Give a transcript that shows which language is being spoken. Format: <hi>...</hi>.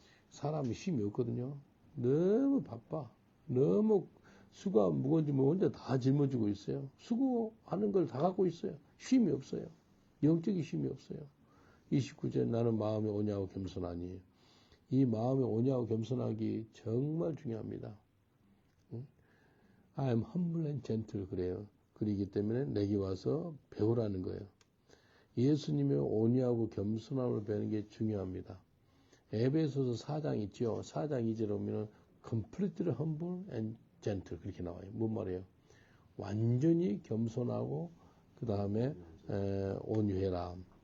<ko>사람이 쉼이 없거든요. 너무 바빠. 너무 수고하고 무거운 짐을 혼자 다 짊어지고 있어요. 수고하는 걸 다 갖고 있어요. 쉼이 없어요. 영적인 쉼이 없어요. 29절 나는 마음이 온유하고 겸손하니. 이 마음이 온유하고 겸손하기 정말 중요합니다.</ko> <en>I am humble and gentle</en> <ko>그래요. 그러기 때문에 내게 와서 배우라는 거예요. 예수님의 온유하고 겸손함을 배우는 게 중요합니다. 에베소서 4장 있죠. 4장 2절에 보면</ko> <en>completely humble and gentle</en> <ko>그렇게 나와요. 뭔 말이에요? 완전히 겸손하고 그 다음에 온유해라.</ko>